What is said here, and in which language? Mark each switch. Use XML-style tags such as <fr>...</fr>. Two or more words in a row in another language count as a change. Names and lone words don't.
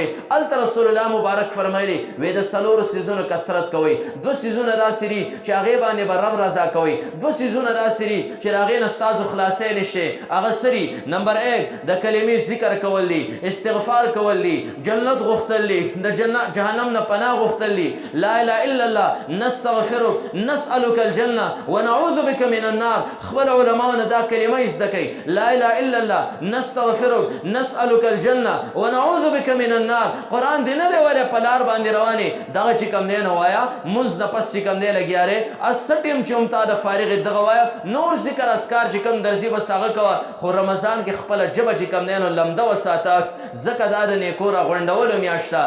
<ps>هلته رسول الله مبارک فرمایلي وی د 4 څیزونو کثرت کوئ، 2 څیزونه داسې دي چې هغې باندې به رب رضا کوئ، 2 څیزونه داسې دي چې د هغې نه ستاسو خلاصی نشته. هغه څه دي؟ نمبر 1 د کلمې ذکر کول دي، استغفار کول دي، جنت غوښتل دي، د جهنم نه پناه غوښتل دي.</ps> <ar>لا اله الا الله، نستغفرک، نسألک الجنه ونعوذ بک من النار.</ar> <ps>خپل علماو نه دا کلمه زده کوي،</ps> <ar>لا اله الا الله، نستغفرک، نسألک الجنه ونعوذ بک من النار.</ar> <ps>قرآن دې نه دی ویلی په لار باندې روانې دغه چې کوم دی نو وایه، مونځ نه پس چې کوم دی لګیا دی اس ټیم چې هم تا د فارغې دغه وایه، نور ذکر اذکار چې کوم درځي بس هغه کوه. خو رمضان کې خپله ژبه چې کوم دی نو لمده وساته، ځکه دا د نیکو راغونډولو میاشت ده.</ps>